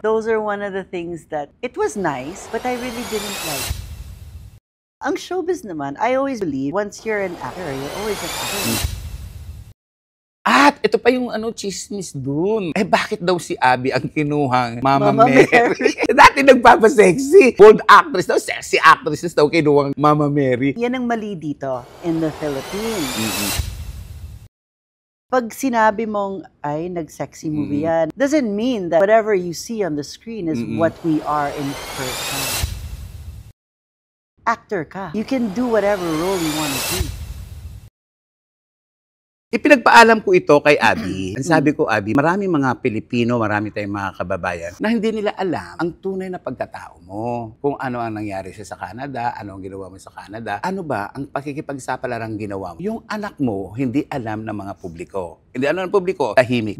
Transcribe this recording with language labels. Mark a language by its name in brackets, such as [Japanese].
[English] Those are one of the things that it was nice, but I really didn't like. [Filipino] Ang showbiz naman, [English] I always believe, once you're an actor, you're always an actor. [Filipino] At ito pa yung chismis dun. Bakit daw si Abby ang kinuhang Mama Mary? Dati nagpapasexy. Bold actress daw, sexy actress daw kinuhang Mama Mary. Yan ang mali dito [English] in the Philippines. [Filipino] Pag sinabi mong, ay, nag-sexy movie yan, [English] doesn't mean that whatever you see on the screen is what we are in person. Actor ka. You can do whatever role you want to do. [Filipino] Ipinagpaalam ko ito kay Abby. Ang sabi ko, Abby, marami mga Pilipino, marami tayong mga kababayan na hindi nila alam ang tunay na pagkatao mo. Kung ano ang nangyari sa Canada, ano ang ginawa mo sa Canada, ano ba ang pakikipagsapalaran ginawa mo. Yung anak mo, hindi alam ng mga publiko. Hindi alam ng publiko, tahimik.